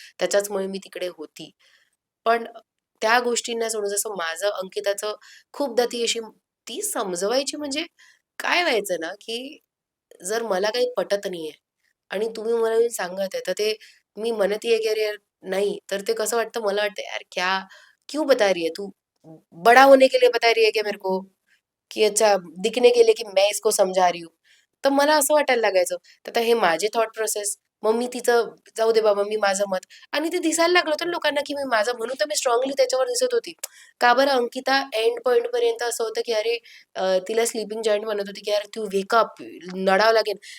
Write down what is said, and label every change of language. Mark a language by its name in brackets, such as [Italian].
[Marathi] त्याच्याचमुळे मी तिकडे होती. पण त्या गोष्टींना सोडून जसं माझं अंकिताचं खूपदा ती समजवायची, म्हणजे काय व्हायचं ना, की जर मला काही पटत नाहीये आणि तुम्ही मला येऊन सांगत आहे, तर ते मी म्हणतीये की अरे [Hindi] यार नहीं, [Marathi] तर ते कसं वाटतं, मला वाटतं [Hindi] यार क्या क्यों बता रही है तू? बड़ा होने के लिए बता रही है क्या मेरे को? की अच्छा दिखने के लिए की मैं इसको समझा रही हूँ. [Marathi] तर मला असं वाटायला लागायचं. तर आता हे माझे थॉट प्रोसेस, मग मी तिचं जाऊ दे बाबा, मी माझं मत, आणि ते दिसायला लागलं होतं ना लोकांना की मी माझं, म्हणून तर मी स्ट्रॉंगली त्याच्यावर दिसत होती. का बरं अंकिता एंड पॉइंट पर्यंत असं होतं की अरे तिला स्लीपिंग जॉईंट म्हणत होती की यार तू वेकअप, नडावं लागेल.